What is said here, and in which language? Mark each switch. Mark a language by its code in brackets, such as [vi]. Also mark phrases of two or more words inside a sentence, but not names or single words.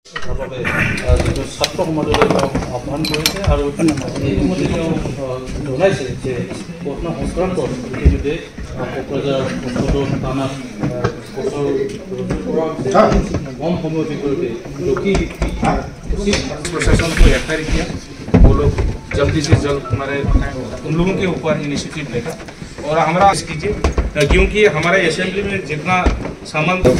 [as] ছাত্ৰ সমাজলৈ আহ্বান কৰিছে আৰু ইতিমধ্যে তেওঁ জনাইছে যে ঘটনা সংক্ৰান্তত ইতিমধ্যে কোকৰাঝাৰ থানাত কম সময়ৰ ভিতৰতে ৰখি [hi] उचित प्रशासन को एफआईआर किया। वो लोग जल्दी से जल्द हमारे उन लोगों के ऊपर इनिशिएटिव लेगा और हमारा कीजिए क्योंकि हमारे असेंबली में जितना सामान